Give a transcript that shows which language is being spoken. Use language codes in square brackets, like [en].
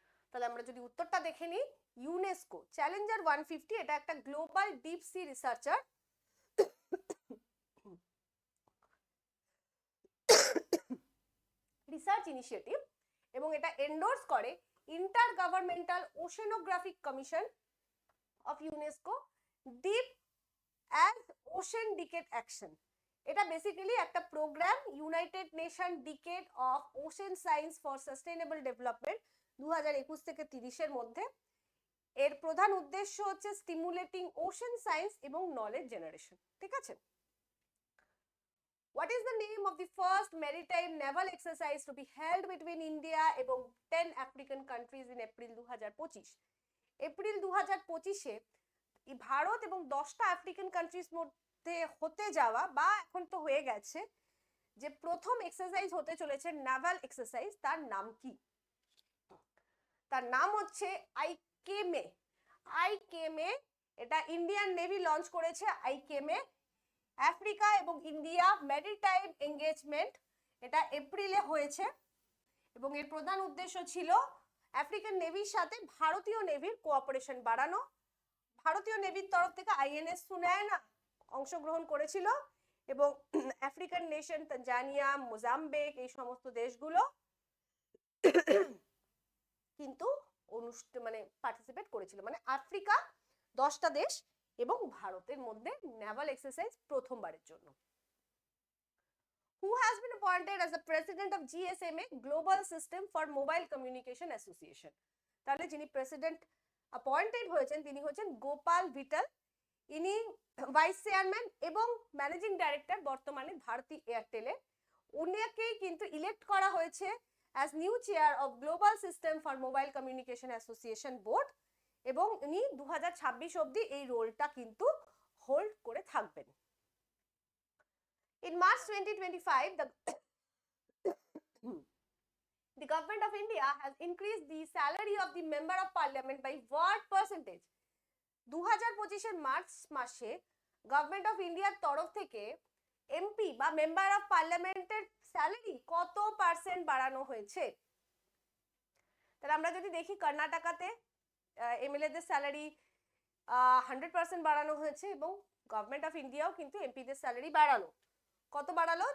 [bn] তাহলে আমরা যদি উত্তরটা দেখে নিই, ইউনেস্কো। চ্যালেঞ্জার 150 এটা একটা global deep sea researcher research initiative এবং এটা এন্ডোর্স করে inter governmental ওশেনোগ্রাফিক commission of UNESCO deep as ocean decade action. এটা বেসিক্যালি একটা programme, United nation decade of ocean science for sustainable development 2021 থেকে 30 এর মধ্যে। এর প্রধান উদ্দেশ্য হচ্ছে স্টিমুলেটিং ওশেন সায়েন্স এবং নলেজ জেনারেশন। ঠিক আছে, [en] What is the name of the first maritime naval exercise to be held between India [bn] এবং [en] 10 African countries in April 2025? [bn] April 2025-এ Bharat এবং 10টা আফ্রিকান কান্ট্রিজ মধ্যে হতে যাওয়া বা এখন তো হয়ে গেছে যে প্রথম এক্সারসাইজ হতে চলেছে নাভাল এক্সারসাইজ, তার নাম কি? তার নাম হচ্ছে আইকেমে। আইকেমে এটা ইন্ডিয়ান নেভি লঞ্চ করেছে। আইকেমে আফ্রিকা এবং ইন্ডিয়া ম্যারিটাইম এঙ্গেজমেন্ট, এটা এপ্রিলে হয়েছে এবং এর প্রধান উদ্দেশ্য ছিল আফ্রিকান নেভির সাথে ভারতীয় নেভির কোঅপারেশন বাড়ানো। ভারতীয় নেভির তরফ থেকে আইএনএস সুনায়না অংশগ্রহণ করেছিল এবং আফ্রিকান নেশন তানজানিয়া, মোজাম্বিক এই সমস্ত দেশগুলো কিন্তু মানে পার্টিসিপেট করেছিল। মানে আফ্রিকা 10টা দেশ এবং ভারতের মধ্যে নেভাল এক্সারসাইজ প্রথমবারের জন্য। [en] Who has been appointed as the president of GSMA Global System for Mobile Communication Association? [bn] তাহলে যিনি প্রেসিডেন্ট অ্যাপয়েন্টেড হয়েছেন তিনি হচ্ছেন গোপাল ভিটাল। ইনি ভাইস চেয়ারম্যান এবং ম্যানেজিং ডাইরেক্টর বর্তমানে ভারতী এয়ারটেলের। উনাকেই কিন্তু ইলেক্ট করা হয়েছে as new chair of global system for mobile communication association board এবং উনি 2026 অবধি এই রোলটা কিন্তু হোল্ড করে থাকবেন। [en] In March 2025, the government of India has increased the salary of the member of parliament by what percentage? [bn] 2025 এর মার্চ মাসে গভর্নমেন্ট অফ ইন্ডিয়ার তরফ থেকে এমপি বা মেম্বার অফ পার্লামেন্টের স্যালারি কত পার্সেন্ট বাড়ানো হয়েছে? তাহলে আমরা যদি দেখি কর্ণাটকাতে এমএলএদের স্যালারি 100% বাড়ানো হয়েছে এবং গভর্নমেন্ট অফ ইন্ডিয়াও কিন্তু এমপিদের স্যালারি বাড়ানো। কত বাড়ালো?